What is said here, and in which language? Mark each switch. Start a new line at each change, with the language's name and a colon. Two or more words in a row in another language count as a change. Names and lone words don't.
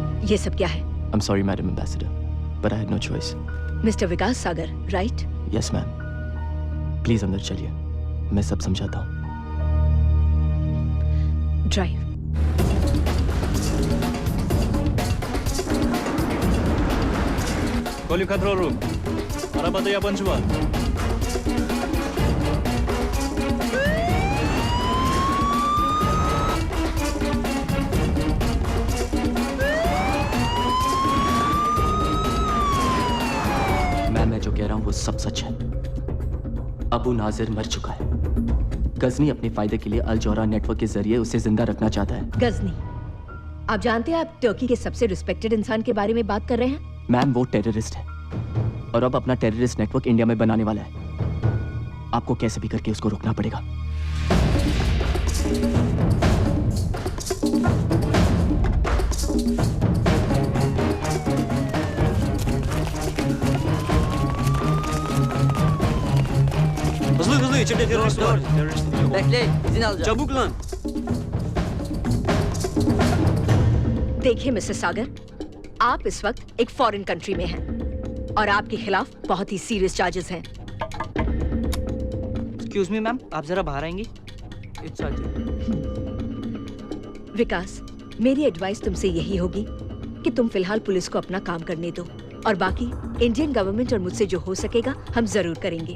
Hindi: ये सब क्या है?
English: I'm sorry, Madam Ambassador, but I had no choice. Mister Vikas Sagar, right? Yes, ma'am. Please
Hindi: अंदर चलिए, मैं सब समझाता हूँ.
English: ड्राइव. Call you control room.
Turkish: Arabada yabancı var.
Hindi: मैं जो कह रहा हूँ वो सब सच है. अबू नाजिर मर चुका है. गजनी अपने फायदे के लिए अल जौहरा नेटवर्क के जरिए उसे जिंदा रखना चाहता है. गजनी, आप जानते हैं आप टर्की के सबसे रिस्पेक्टेड इंसान के बारे में बात कर रहे हैं? मैम वो टेररिस्ट है और अब अपना
English: terrorist network
Hindi: इंडिया में बनाने वाला है. आपको कैसे भी करके उसको रोकना पड़ेगा.
Turkish: Hızlı içeride terörist var. Bekle, izin alacağım. Çabuk lan.
Hindi: देखिए मिस्टर सागर, आप इस वक्त एक
English: foreign country
Hindi: में हैं और आपके खिलाफ बहुत ही
English: serious charges
Hindi: हैं.
English: excuse me ma'am,
Hindi: आप जरा बाहर आएंगी?
English: इट्स
Hindi: विकास, मेरी एडवाइस तुमसे यही होगी कि तुम फिलहाल पुलिस को अपना काम करने दो और बाकी
English: Indian government
Hindi: और मुझसे जो हो सकेगा हम जरूर करेंगे.